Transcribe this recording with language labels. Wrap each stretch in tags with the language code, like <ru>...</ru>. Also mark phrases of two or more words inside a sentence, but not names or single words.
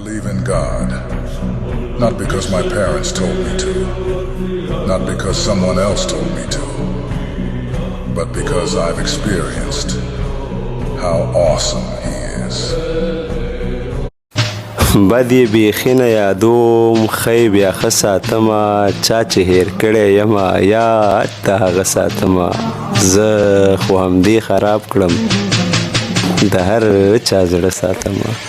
<en>in God. Not because my parents told me to. Not because someone else told me to. But because I've experienced how awesome he is.</en> <ps>بدی بیخي نه یادوم خی بیا ښه ساتمه چا چې هیر کړی یمه یاد د هغه ساتمه زه خو همدې خراب کړم د هر چا زړه ساتمه.</ps>